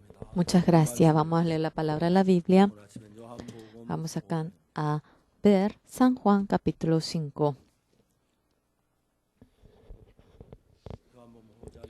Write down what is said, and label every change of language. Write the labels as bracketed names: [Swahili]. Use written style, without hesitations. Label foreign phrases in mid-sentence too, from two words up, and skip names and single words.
[Spanish] Muchas gracias. Vamos a leer la palabra de la Biblia. [Korean] 오늘 아침엔 요한복음 [Spanish] Vamos acá a ver San Juan capítulo 5. [Korean] 요한복음 5장